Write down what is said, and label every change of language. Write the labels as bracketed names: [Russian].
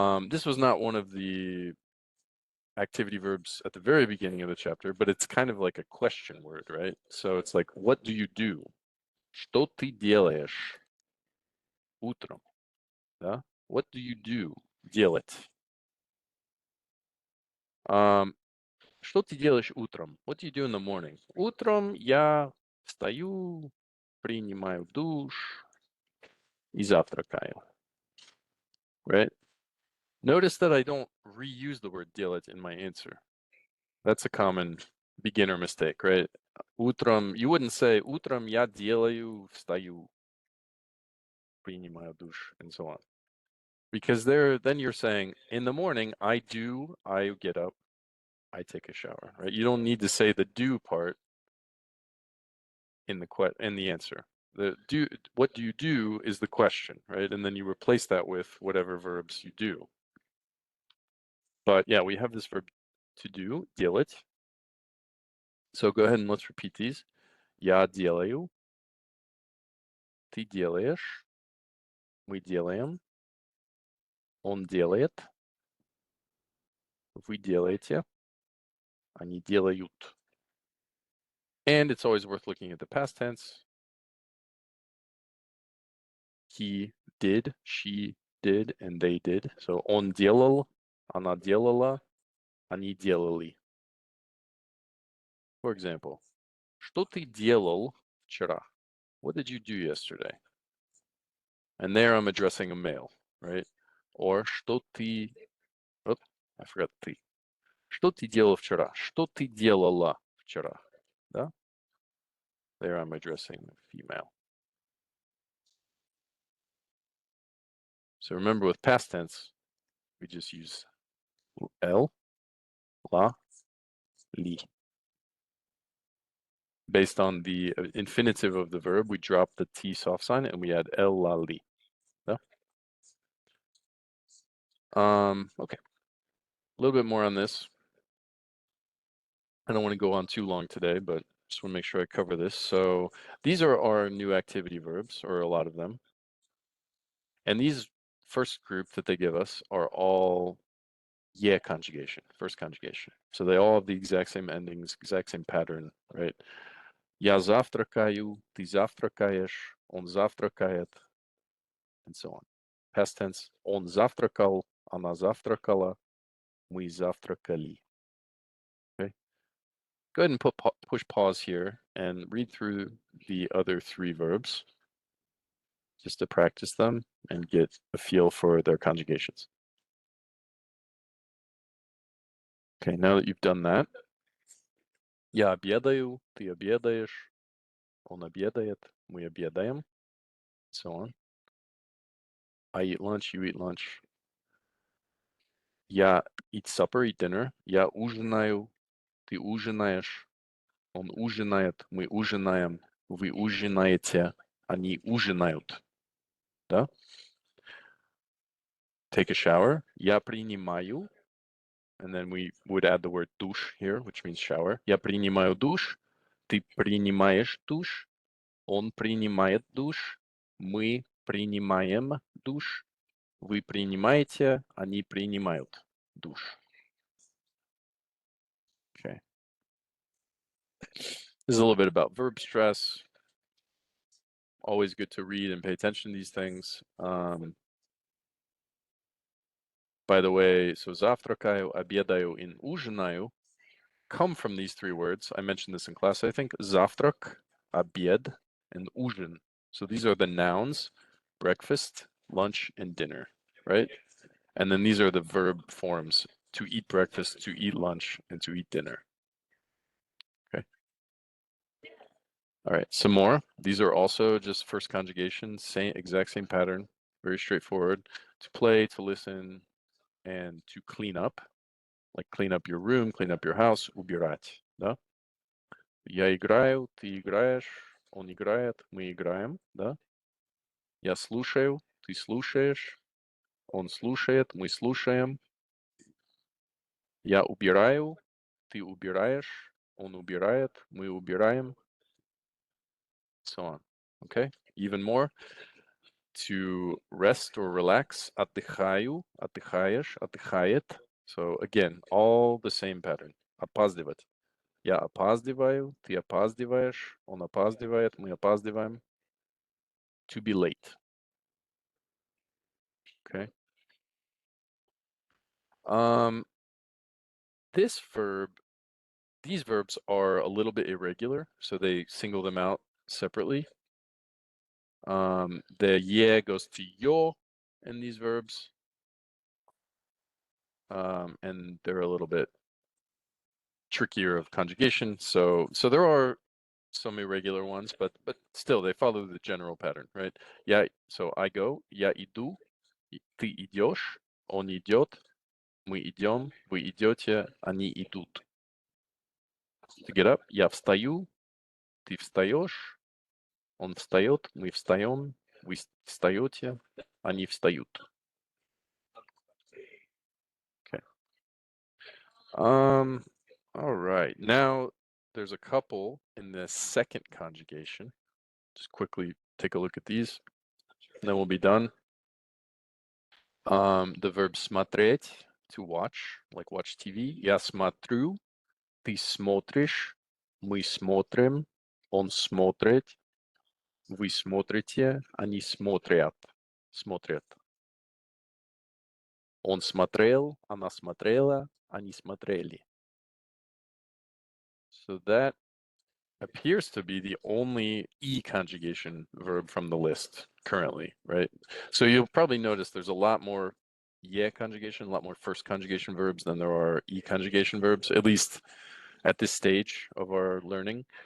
[English] This was not one of the activity verbs at the very beginning of the chapter, but it's kind of like a question word, right? So it's like, what do you do? [Russian] Что ты делаешь утром? Да? [English] What do you do? [Russian] Делать. Что ты делаешь утром? [English] What do you do in the morning? [Russian] Утром я встаю, принимаю душ и завтракаю. [English] Right? Notice that I don't reuse the word делать in my answer. That's a common beginner mistake, right? [Russian] Утром, [English] you wouldn't say [Russian] утром я делаю, встаю, принимаю душ, [English] and so on. Because then you're saying, in the morning, I get up, I take a shower, right? You don't need to say the do part in the answer. What do you do is the question, right? And then you replace that with whatever verbs you do. But yeah, we have this verb to do, делать. So go ahead and let's repeat these. [Russian] Я делаю, ты делаешь, мы делаем, он делает, вы делаете, они делают. [English] And it's always worth looking at the past tense. He did, she did, and they did. So [Russian] он делал, она делала, они делали. [English] For example, [Russian] что ты делал вчера? [English] What did you do yesterday? And there I'm addressing a male, right? Or [Russian] что ты... [English] Oh, I forgot ты. [Russian] Что ты делал вчера? Что ты делала вчера? Да? [English] There I'm addressing a female. So remember with past tense, we just use el, la, li. Based on the infinitive of the verb, we drop the T soft sign and we add el, la, li. Yeah? Okay. A little bit more on this. I don't want to go on too long today, but just want to make sure I cover this. So these are our new activity verbs, or a lot of them. And these first group that they give us are all yeah conjugation, first conjugation. So they all have the exact same endings, exact same pattern, right? [Russian] Я завтракаю, ты завтракаешь, он завтракает, [English] and so on. Past tense, [Russian] он завтракал, она завтракала, мы завтракали. [English] Okay. Go ahead and push pause here and read through the other three verbs just to practice them and get a feel for their conjugations. Okay, now that you've done that, [Russian] я обедаю, ты обедаешь, он обедает, мы обедаем, [English] so on. I eat lunch, you eat lunch. [Russian] Я [English] eat supper, eat dinner. [Russian] Я ужинаю, ты ужинаешь, он ужинает, мы ужинаем, вы ужинаете, они ужинают. Да? [English] Take a shower. [Russian] Я принимаю, [English] and then we would add the word душ here, which means shower. [Russian] Я принимаю душ, ты принимаешь душ, он принимает душ, мы принимаем душ, вы принимаете, они принимают душ. [English] Okay. This is a little bit about verb stress. Always good to read and pay attention to these things. By the way, so завтракаю, обедаю, and ужинаю come from these three words. I mentioned this in class, I think. Завтрак, обед, and ужин. So these are the nouns, breakfast, lunch, and dinner, right? And then these are the verb forms, to eat breakfast, to eat lunch, and to eat dinner. Okay. All right, some more. These are also just first conjugation, exact same pattern, very straightforward. To play, to listen, and to clean up. Like clean up your room, clean up your house, убирать, да? [Russian] Я играю, ты играешь, он играет, мы играем, да? Я слушаю, ты слушаешь, он слушает, мы слушаем. Я убираю, ты убираешь, он убирает, мы убираем. [English] So on. Okay? Even more. To rest or relax, [Russian] отдыхаю, отдыхаешь, отдыхает. [English] So again, all the same pattern. [Russian] Опаздывать. Я опаздываю, ты опаздываешь, он опаздывает, мы опаздываем. [English] to be late. Okay. This verb, these verbs are a little bit irregular, so they single them out separately. The ye goes to yo in these verbs, and they're a little bit trickier of conjugation. So there are some irregular ones, but still they follow the general pattern, right? Yeah, so I go, [Russian] я иду, ты идешь, он идет, мы идем, вы идете, они идут. [English] To get up, [Russian] я встаю, ты встаешь, он встает, мы встаем, вы встаете, они встают. [English] Okay. All right. Now there's a couple in the second conjugation. Just quickly take a look at these, and then we'll be done. The verb смотреть, to watch, like watch TV. [Russian] Я смотрю, ты смотришь, мы смотрим, он смотрит, вы смотрите, они смотрят. Смотрят. Он смотрел, она смотрела, они смотрели. [English] So that appears to be the only E conjugation verb from the list currently, right? So you'll probably notice there's a lot more ye conjugation, a lot more first conjugation verbs than there are E conjugation verbs, at least at this stage of our learning.